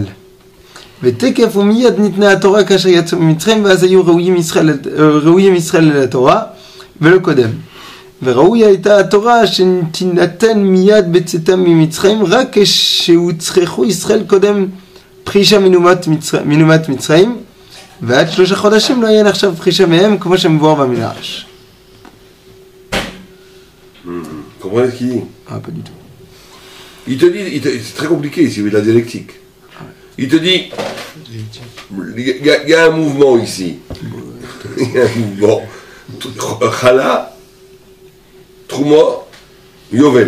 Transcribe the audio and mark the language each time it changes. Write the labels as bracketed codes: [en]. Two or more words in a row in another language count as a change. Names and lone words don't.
[he] ותקף ומיד ניתנה התורה כאשר יצאו ממצרים ואז היו ראויים ישראל אל התורה ולא קודם. וראוי הייתה התורה שתינתן מיד בצאתם ממצרים רק כשהוצרכו ישראל קודם פרישה מנומת מצרים ועד 3 חודשים לא יהיה נחשב פרישה מהם כמו שמבואר במדרש. [fr] Comprenez ce qu'il dit? Ah, pas du tout. Il te dit, c'est très compliqué ici, de la dialectique. Il te dit, il y a un mouvement ici. Il y a un mouvement. Chala, Trouma, Yovel.